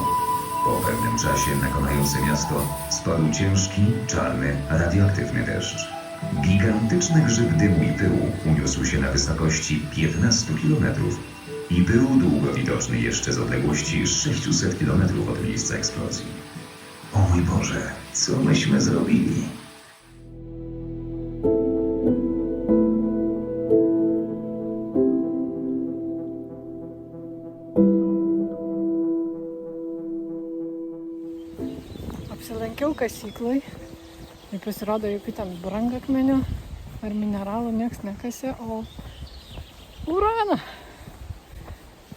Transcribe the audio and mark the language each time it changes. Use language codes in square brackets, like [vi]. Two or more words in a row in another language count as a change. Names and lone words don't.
[pl] Po pewnym czasie na konające miasto spadł ciężki, czarny, radioaktywny deszcz. Gigantyczny grzyb dymu i pyłu uniósł się na wysokości 15 km i był długo widoczny jeszcze z odległości 600 km od miejsca eksplozji. O mój Boże, co myśmy zrobili? [lt] Apsilankiau kasykloj. Ir pasirodo, jokių ten brangakmenių ar mineralų nieks nekasė, o uraną.